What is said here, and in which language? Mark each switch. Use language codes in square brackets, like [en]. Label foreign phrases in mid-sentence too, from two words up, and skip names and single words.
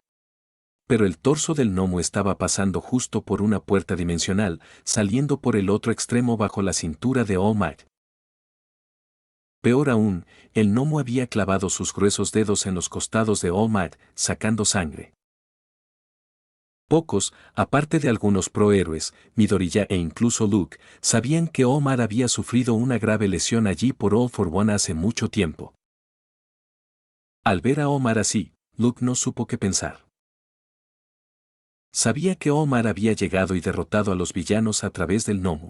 [es] Pero el torso del Nomu estaba pasando justo por una puerta dimensional, saliendo por el otro extremo bajo la cintura de Omar. Peor aún, el Nomu había clavado sus gruesos dedos en los costados de Omar, sacando sangre. Pocos, aparte de algunos prohéroes, Midoriya e incluso Luke, sabían que Omar había sufrido una grave lesión allí por All for One hace mucho tiempo. Al ver a Omar así, Luke no supo qué pensar. Sabía que Omar había llegado y derrotado a los villanos a través del Nomu.